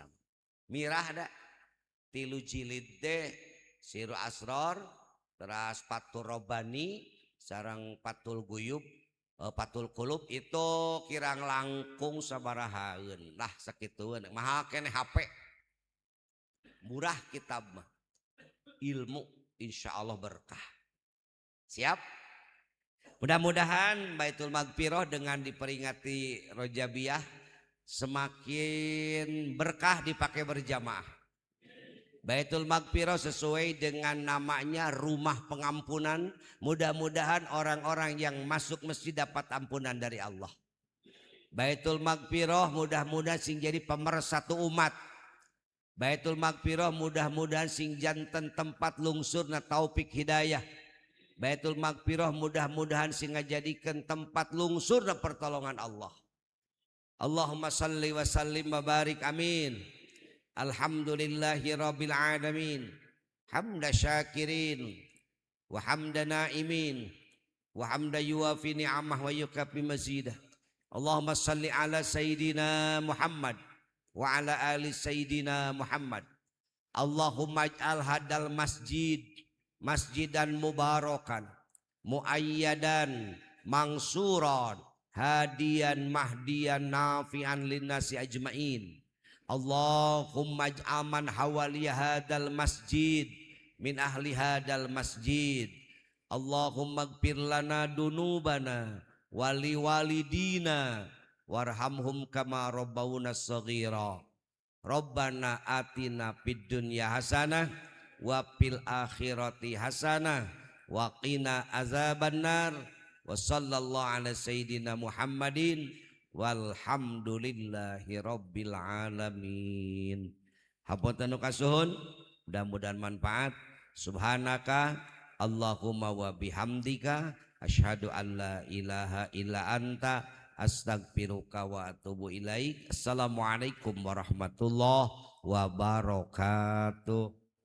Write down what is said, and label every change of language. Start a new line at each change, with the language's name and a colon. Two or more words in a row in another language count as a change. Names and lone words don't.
Sundanese: Mirah da 3 jilid teh Sirur Asror, teras Fathur Rabbani, sareng Fathul Guyub, Fathul Qulub itu kirang langkung sabarahaeun. Lah sakitueun mahal keneh HP. Murah kitab mah. Ilmu insyaallah berkah.
Indonesian: Siap? Mudah-mudahan Baitul Magfirah dengan diperingati Rojabiyah semakin berkah dipakai berjamaah. Baitul Magfirah sesuai dengan namanya rumah pengampunan. Mudah-mudahan orang-orang yang masuk masjid dapat ampunan dari Allah.
Sundanese: Baitul Magfirah mudah-mudahan sing jadi pemersatu umat. Baitul Magfirah mudah-mudahan sing janten tempat lungsurna taufik hidayah. Baitul Magfirah mudah-mudahan sing ngajadikeun tempat lungsurna pertolongan Allah.
Arabic: اللهم صل وسلم وبارك آمين. الحمد لله رب العالمين. حمد الشاكرين وحمد الناعمين وحمد يوافي نعمه ويكافئ مزيده. اللهم صل على سيدنا محمد وعلى آل سيدنا محمد. اللهم اجعل هذا المسجد مسجدا مباركا مؤيدا منصورا هاديا مهديا نافعا للناس أجمعين. اللهم اجعل من حوالي هذا المسجد من أهل هذا المسجد. اللهم اغفر لنا ذنوبنا ولوالدينا وارحمهم كما ربونا صغيرا. ربنا آتنا في الدنيا حسنة وفي الآخرة حسنة وقنا عذاب النار. وصلى الله على سيدنا محمد والحمد لله رب العالمين.
Sundanese: Hapunten kasuhun, mudah-mudahan manfaat.
Arabic: سبحانك اللهم وبحمدك أشهد أن لا إله إلا أنت أستغفرك وأتوب إليك. السلام عليكم ورحمة الله وبركاته.